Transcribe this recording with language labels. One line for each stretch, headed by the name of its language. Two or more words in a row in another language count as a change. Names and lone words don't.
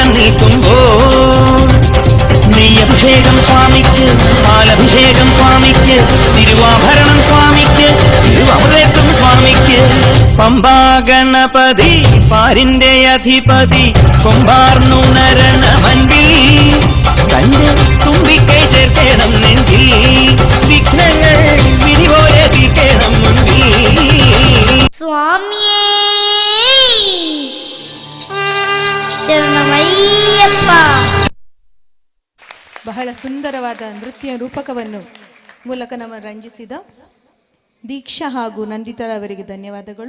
Malayalam: നിൽക്കുമ്പോൾ നെയ്യഭിഷേകം സ്വാമിക്ക് പാലഭിഷേകം സ്വാമിക്ക് തിരുവാഭരണം സ്വാമിക്ക് തിരുവമൃതം സ്വാമിക്ക് പമ്പാ ഗണപതി പാരിന്റെ അധിപതി കൊമ്പാർന്നുണരണമൻപിൽ തന്റെ തുമ്പിക്കൈ ചേർക്കണം നെഞ്ചിൽ വിഘ്നങ്ങൾ വിധി പോലെ തീർക്കണം മുൻപിൽ. സ്വാമിയേ ಶರಣಮಯ್ಯಪ್ಪ.
Kannada: ಬಹಳ ಸುಂದರವಾದ ನೃತ್ಯ ರೂಪಕವನ್ನು ಮೂಲಕ ನಮ್ಮ ರಂಜಿಸಿದ ದೀಕ್ಷಾ ಹಾಗೂ ನಂದಿತರವರಿಗೆ ಧನ್ಯವಾದಗಳು.